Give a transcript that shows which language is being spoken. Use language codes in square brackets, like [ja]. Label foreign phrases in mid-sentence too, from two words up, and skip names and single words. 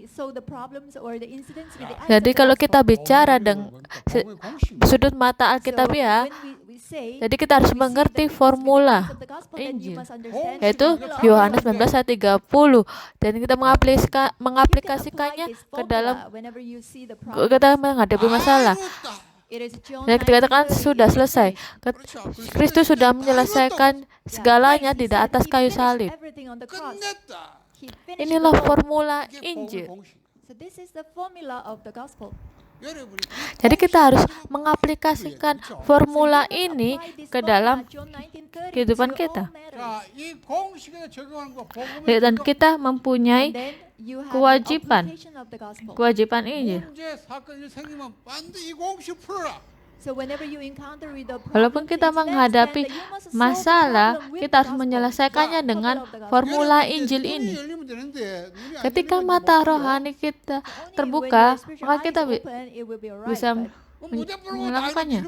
[id] Jadi kalau kita bicara dengan sudut mata Alkitabiah, jadi kita harus mengerti formula Injil, yaitu Yohanes 19 ayat 30, dan kita mengaplikasikannya ke dalam kita menghadapi masalah. Dan kita katakan sudah selesai. Kristus sudah menyelesaikan segalanya di atas kayu salib. [ko] 끝냈다. [id] Inilah formula Injil. [en] So this is the formula of the gospel. [ko] 여러분이 [id] Jadi kita harus mengaplikasikan formula ini ke dalam kehidupan kita. [ko] 자, 이 공식에 적용하는 거 복음의 [id] Dan kita mempunyai kewajiban. kewajiban. kewajiban Injil. [ko] 문제 사건이 생기면 반드시 이 공식 풀어라. [id] Walaupun kita menghadapi masalah, kita harus menyelesaikannya dengan formula Injil ini. Ketika mata rohani kita terbuka, maka kita bisa melakukannya.